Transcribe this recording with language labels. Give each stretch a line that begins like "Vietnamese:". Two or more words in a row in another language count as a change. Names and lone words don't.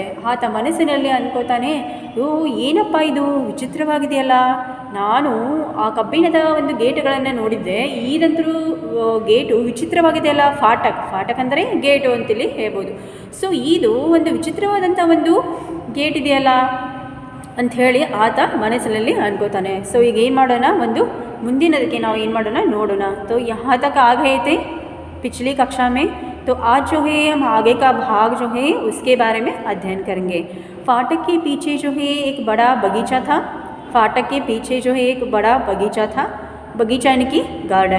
Kannada: ಆತ ಮನಸ್ಸಿನಲ್ಲಿ ಅಂದ್ಕೋತಾನೆ, ಏನಪ್ಪ ಇದು ವಿಚಿತ್ರವಾಗಿದೆಯಲ್ಲ, ನಾನು ಆ ಕಬ್ಬಿಣದ ಒಂದು ಗೇಟ್ಗಳನ್ನು ನೋಡಿದ್ದೆ, ಇದಂತರೂ ಗೇಟು ವಿಚಿತ್ರವಾಗಿದೆಯಲ್ಲ, ಫಾಟಕ್ ಅಂದರೆ ಗೇಟು ಅಂತೇಳಿ ಹೇಳ್ಬೋದು. ಸೊ ಇದು ಒಂದು ವಿಚಿತ್ರವಾದಂಥ ಒಂದು ಗೇಟ್ ಇದೆಯಲ್ಲ ಅಂಥೇಳಿ ಆತ ಮನಸ್ಸಿನಲ್ಲಿ ಅನ್ಕೋತಾನೆ. ಸೊ ಈಗ ಏನು ಮಾಡೋಣ, ಒಂದು ಮುಂದಿನದಕ್ಕೆ ನಾವು ಏನು ಮಾಡೋಣ ನೋಡೋಣ.
Hindi: तो यहाँ तक आ गए थे पिछली कक्षा में. तो आज जो है हम आगे का भाग जो है उसके बारे में अध्ययन करेंगे. फाटक के पीछे जो है एक बड़ा बगीचा था, फाटक के पीछे जो है एक बड़ा बगीचा था बगीचा यानी कि गार्डन।